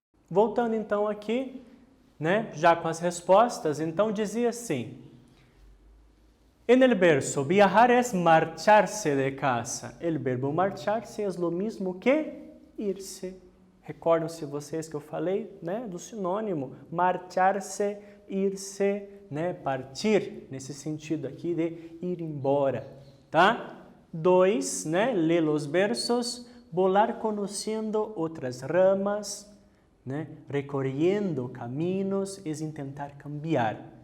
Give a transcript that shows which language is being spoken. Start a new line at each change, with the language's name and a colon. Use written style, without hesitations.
Portuguese: Voltando então aqui, né, já com as respostas, então dizia assim:
Spanish: En el verso, viajar es marcharse de casa. El verbo marcharse es lo mismo que irse.
Portuguese: Recordam-se vocês que eu falei, né, do sinônimo, marcharse, irse, né, partir, nesse sentido aqui de ir embora, tá?
Spanish: 2, né, lê los versos, volar conociendo outras ramas, né, recorriendo caminos, es intentar cambiar.